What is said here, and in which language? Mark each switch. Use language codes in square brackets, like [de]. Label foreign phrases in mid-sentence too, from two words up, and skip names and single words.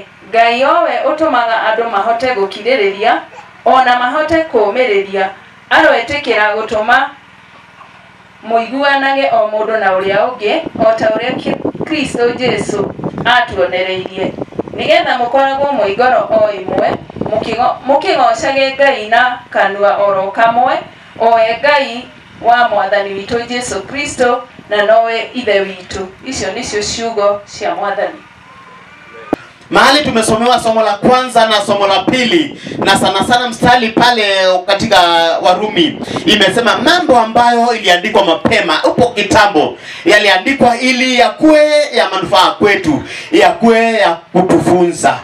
[ki] Ngai owe ũtũmaga andũ mahote gũkirĩrĩria ona mahote kũũmĩrĩria aroetĩkĩra gũtũma mũiguanage o mũndũ na ũrĩa ũngĩ o ta ũrĩa Kristo Jesu atuonereirie nĩgetha mũkoragwo mwĩ ngoro o ĩmwe mũkĩgocage Ngai na kanua oro kamwe oe Ngai wa mwathani witũ Jesu Kristo na nowe ithe witũ. Icio nicio ciugo cia mwathani. [sw] Mahali tumesomewa somo la kwanza na somo la pili, na sana sana mstari pale katika Warumi imesema mambo ambayo iliandikwa mapema upo kitambo, yaliandikwa ili yakuwe ya manufaa kwetu, yakuwe ya kutufunza.